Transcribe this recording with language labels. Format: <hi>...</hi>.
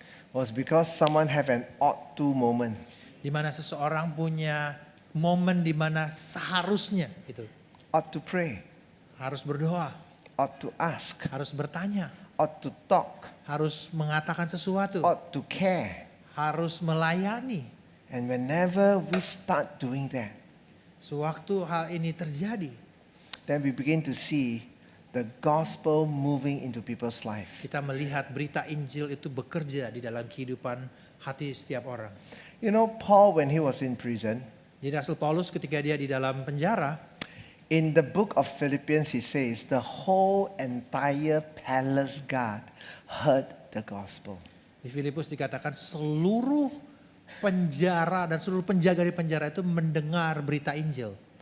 <en>was because someone have an ought to moment.</en> <id>Di mana seseorang punya momen di mana seharusnya itu</id> <en>Ought to pray,</en> <id>harus berdoa,</id> <en>ought to ask,</en> <id>harus bertanya,</id> <en>ought to talk,</en> <id>harus mengatakan sesuatu,</id> <en>ought to care.</en> <id>harus melayani.</id> <en>And whenever we start doing that,</en> <id>Sewaktu hal ini terjadi,</id> <en>then we begin to see the gospel moving into people's life.</en> <id>kita melihat berita Injil itu bekerja di dalam kehidupan hati setiap orang.</id> <en>You know, Paul, when he was in prison,</en> <id>Jadi Rasul Paulus ketika dia di dalam penjara,</id> <en>in the book of Philippians, he says, the whole entire palace guard heard the gospel.</en> <id>di Filipus dikatakan seluruh penjara dan seluruh penjaga di penjara itu mendengar berita Injil.</id>